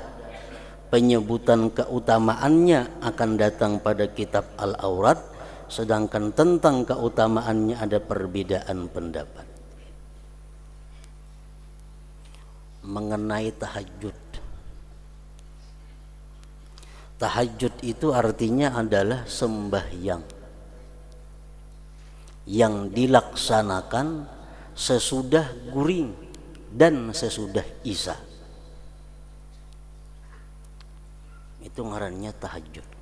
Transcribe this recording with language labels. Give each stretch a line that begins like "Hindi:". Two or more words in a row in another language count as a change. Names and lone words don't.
Indonesian: Penyebutan keutamaannya akan datang pada kitab Al-Awrad, sedangkan tentang keutamaannya ada perbedaan pendapat. Mengenai tahajud. Tahajud itu artinya adalah sembahyang yang dilaksanakan sesudah guring dan sesudah isya.
Banjar: Itu ngarannya tahajud.